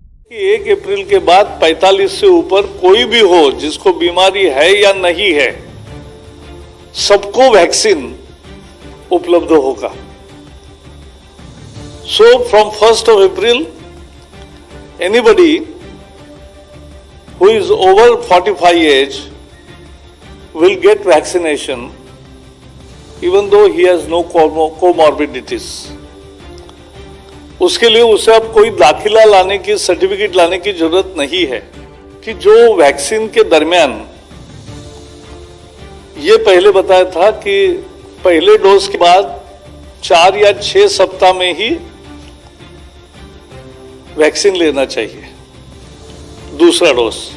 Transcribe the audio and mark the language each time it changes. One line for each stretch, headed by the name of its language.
Hindi: 1 अप्रैल के बाद 45 से ऊपर कोई भी हो जिसको बीमारी है या नहीं है, सबको वैक्सीन उपलब्ध होगा।
English: So from 1st of April, anybody who is over 45 age will get vaccination even though he has no comorbidities.
Hindi: उसके लिए उसे अब कोई दाखिला लाने की, सर्टिफिकेट लाने की जरूरत नहीं है कि जो वैक्सीन के दरमियान ये पहले बताया था कि पहले डोज के बाद 4 या 6 सप्ताह में ही वैक्सीन लेना चाहिए, दूसरा डोज।